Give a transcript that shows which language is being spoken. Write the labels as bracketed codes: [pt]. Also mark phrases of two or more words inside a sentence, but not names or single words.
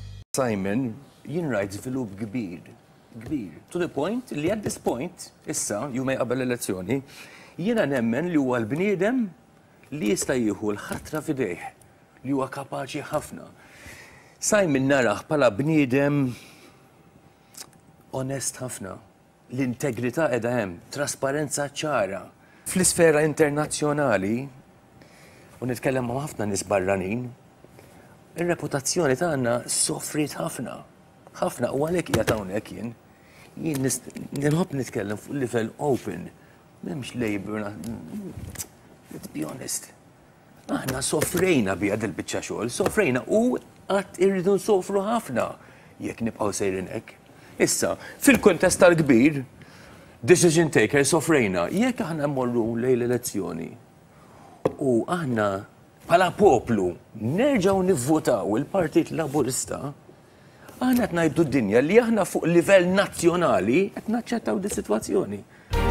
[mt] Simon, jien rajt żvilupp kbir. [en] To the point li at this point, [mt] issa, jumej qabel elezzjoni, jiena nemmen li huwa l-bniedem li jista' jieħu l-ħatra f'idejh, li huwa kapaċi ħafna. Simon naraħ bħala bniedem onest ħafna. L-integrità qiegħda hemm, trasparenza ċara. Fl-isfera internazzjonali, u nitkellem ma' ħafna nies barranin, ir-reputazzjoni tagħna soffrit ħafna. Ħafna u għalhekk qiegħed hawnhekk jien nħobb nitkellem fuq livell open. M'hemmx labor. [en] Let's be honest. [mt] Aħna soffrejna biha dil-biċċa xogħol, soffrejna u qatt irridu nsofru ħafna jekk nibqgħu sejrin hekk. Issa, fil-kuntest tal-kbir, [en] decision taker [mt] soffrejna, jekk aħna mmorru lejn l-elezzjoni u aħna bħala poplu nerġgħu nivvotaw il-Partit Laburista, aħna qed ngħidu d-dinja li aħna fuq livell nazzjonali qed naċċettaw di sitwazzjoni.